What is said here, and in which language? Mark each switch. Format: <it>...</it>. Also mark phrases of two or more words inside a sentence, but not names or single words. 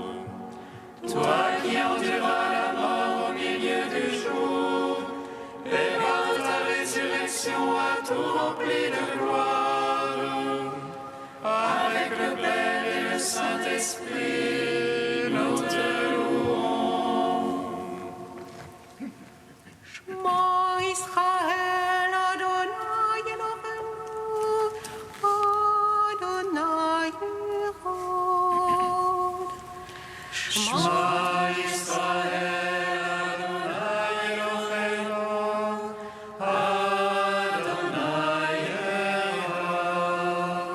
<fr>Toi qui enduras la mort au milieu du jour, et par ta résurrection a tout rempli de gloire. Avec le Père et le Saint-Esprit, nous te louons.</fr> <he>שמע ישראל ה' אלהינו ה' אחד. שמע ישראל ה' אלהינו ה' אחד.</he>